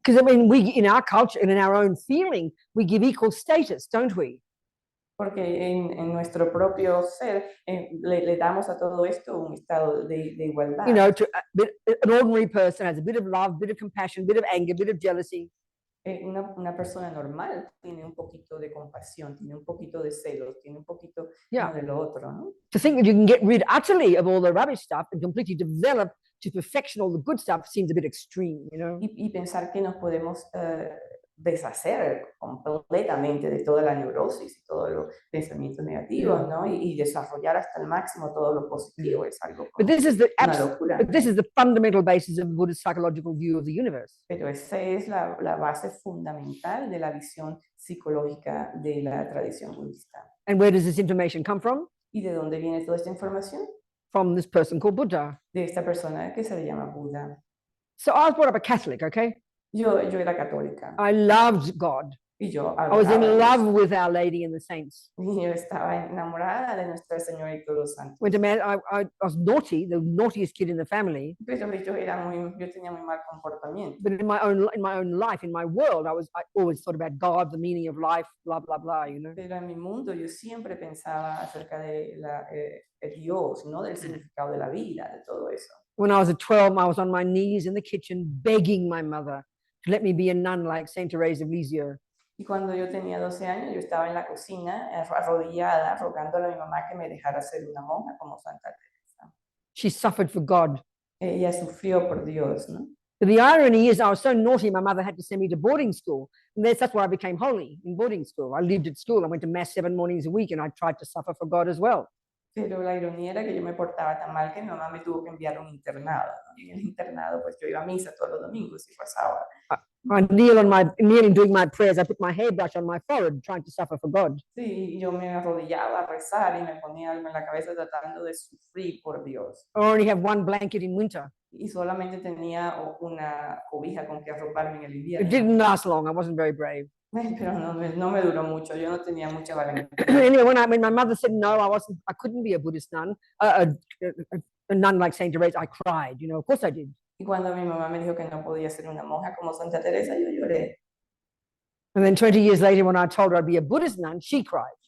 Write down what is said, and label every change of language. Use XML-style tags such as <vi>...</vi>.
<en>Because I mean, we, in our culture and in our own feeling, we give equal status, don't we?</en> <es>Porque en nuestro propio ser le damos a todo esto un estado de igualdad.</es> <en>You know, an ordinary person has a bit of love, bit of compassion, bit of anger, bit of jealousy.</en> <es>Una persona normal tiene un poquito de compasión, tiene un poquito de celos, tiene un poquito</es> <en>Yeah.</en> <es>de lo otro, ¿no?</es> <en>To think that you can get rid utterly of all the rubbish stuff and completely develop to perfection all the good stuff seems a bit extreme, you know.</en> <es>Y pensar que nos podemos deshacer completamente de toda la neurosis y todos los pensamientos negativos, ¿no? Y desarrollar hasta el máximo todo lo positivo es algo</es> <en>But this is the</en> <es>una locura.</es> <en>but this is the fundamental basis of Buddhist psychological view of the universe.</en> <es>Pero esa es la base fundamental de la visión psicológica de la tradición budista.</es> <en>And where does this information come from?</en> <es>¿Y de dónde viene toda esta información?</es> <en>From this person called Buddha.</en> <es>De esta persona que se le llama Buda.</es> <en>So I was brought up a Catholic, okay?</en> <es>Yo era católica.</es> <en>I loved God.</en> <es>Y yo</es> <en>I was in</en> <es>adoraba a Dios.</es> <en>love with Our Lady and the saints.</en> <es>Y yo estaba enamorada de Nuestra Señora y todos los santos.</es> <en>Went to I was naughty, the naughtiest kid in the family.</en> <es>Pero yo tenía muy mal comportamiento.</es> <en>But in my own life, in my world, I always thought about God, the meaning of life, blah blah blah, you know.</en> <es>Pero en mi mundo yo siempre pensaba acerca de Dios, ¿no? Del significado de la vida, de todo eso.</es> <en>When I was at 12, I was on my knees in the kitchen begging my mother to let me be a nun like Saint Therese of Lisieux.</en> <es>Y cuando yo tenía 12 años, yo estaba en la cocina, arrodillada, rogándole a mi mamá que me dejara ser una monja como Santa Teresa.</es> <en>She suffered for God.</en> <es>Ella sufrió por Dios, ¿no?</es> <en>But the irony is I was so naughty, my mother had to send me to boarding school. And that's where I became holy, in boarding school. I lived at school. I went to mass 7 mornings a week and I tried to suffer for God as well.</en> <es>Pero la ironía era que yo me portaba tan mal que mi mamá me tuvo que enviar a un internado, ¿no? Y en el internado, pues yo iba a misa todos los domingos y rezaba.</es> <en>I kneeling doing my prayers. I put my hairbrush on my forehead, trying to suffer for God.</en> <es>Sí, yo me arrodillaba a rezar y me ponía algo en la cabeza tratando de sufrir por Dios.</es> <en>I only have one blanket in winter.</en> <es>Y solamente tenía una cobija con que arroparme en el</es> <en>It</en> <es>invierno.</es> <en>didn't last long. I wasn't very brave.</en> <es>Pero no me duró mucho. Yo no tenía mucha valentía.</es> <en>Anyway, when my mother said no, I couldn't be a Buddhist nun, a nun like Saint Therese, I cried. You know, of course I did.</en> <es>Y cuando mi mamá me dijo que no podía ser una monja como Santa Teresa, yo lloré.</es> <en>And then 20 years later, when I told her I'd be a Buddhist nun, she cried.</en>